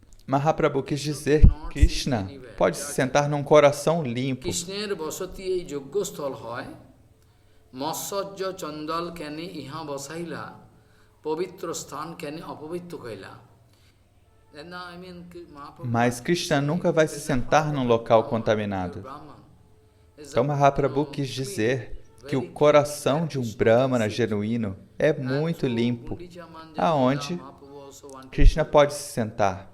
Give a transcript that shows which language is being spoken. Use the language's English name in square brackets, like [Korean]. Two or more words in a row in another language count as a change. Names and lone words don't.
[Portuguese] Mahaprabhu quis dizer que Krishna pode se sentar num coração limpo. [Bangla] কৃষ্ণের বসতি এই যোগ্যস্থল হয়, মাৎসর্য চণ্ডাল কেনে ইহা বসাইলা, পবিত্র স্থান কেনে অপবিত্র কৈলা. [Portuguese] Mas Krishna nunca vai se sentar num local contaminado. Então Mahaprabhu quis dizer que o coração de um Brahmana genuíno é muito limpo, aonde Krishna pode se sentar.